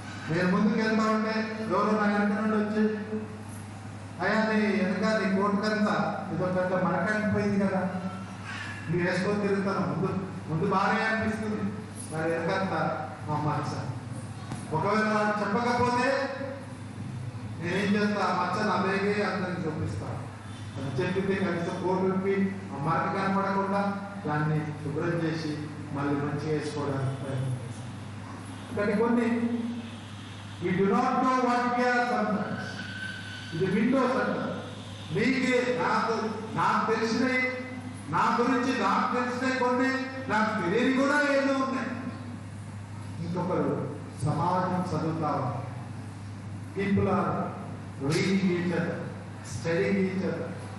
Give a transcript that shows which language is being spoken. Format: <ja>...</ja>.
<te>నేను ముందుకు వెళ్తా ఉంటే ఎవరో నా వెనక నుండి వచ్చి, అయ్యా నీ వెనక నీ కోటుకంతా ఇదో పెద్ద మరకడిపోయింది కదా, నువ్వు వేసుకొని తిరుగుతాను, ముందు బాగానే అనిపిస్తుంది, మరి వెనకంతా మా మచ్చ. ఒకవేళ నాకు చెప్పకపోతే నేనేం చేస్తా, ఆ మచ్చను అలాగే అందరికి చూపిస్తాను. అది చెప్పితే కనీసం కోటు విప్పి ఆ మరక కనపడకుండా దాన్ని శుభ్రం చేసి మళ్ళీ మంచిగా వేసుకోవడానికి ప్రయత్నిస్తాం. కానీ కొన్ని</te> <en>we do not know what we are sometimes.</en> <te>ఇది విండోస్ అంటారు. నీకే నాకు తెలిసినవి, నా గురించి నాకు తెలిసినవి కొన్ని, నాకు తెలియని కూడా ఏదో ఉన్నాయి. ఇంకొకరు సమాజం చదువుతారు.</te> <en>People are reading each other, studying each other.</en>